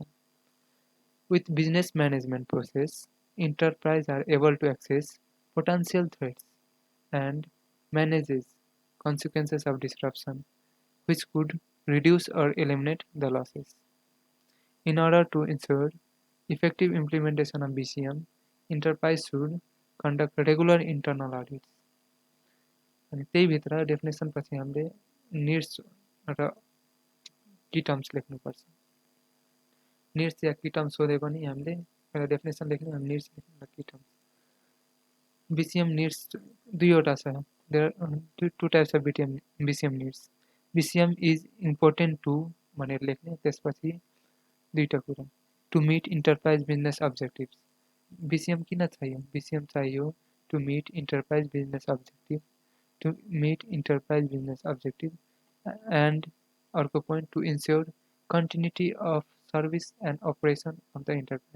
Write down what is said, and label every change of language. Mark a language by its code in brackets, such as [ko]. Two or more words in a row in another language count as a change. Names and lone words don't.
[en] With business management process, enterprise are able to access potential threats and manages consequences of disruption, which could reduce or eliminate the losses. In order to ensure effective implementation of BCM, enterprise should conduct regular internal audits. [ne] अनि त्यही भित्र डेफिनेसन पछि हामीले नीड्स र [en] key terms [ne] लेख्नुपर्छ। नीड्स या [en] key terms [ne] सोधे पनि हामीले पहिला डेफिनेसन लेख्ने अनि नीड्स लेख्ने र [en] key terms. BCM नीड्स दुईवटा छ। there are two types of BCM needs. BCM is important to [ne] भनेर लेख्ने, त्यसपछि दुईटा कुरा। [en] to meet enterprise business objectives. [ne] BCM किन चाहियो? [en] BCM चाहियो to meet enterprise business objective, to meet enterprise business objective and अर्को point to ensure continuity of service and operation of the enterprise।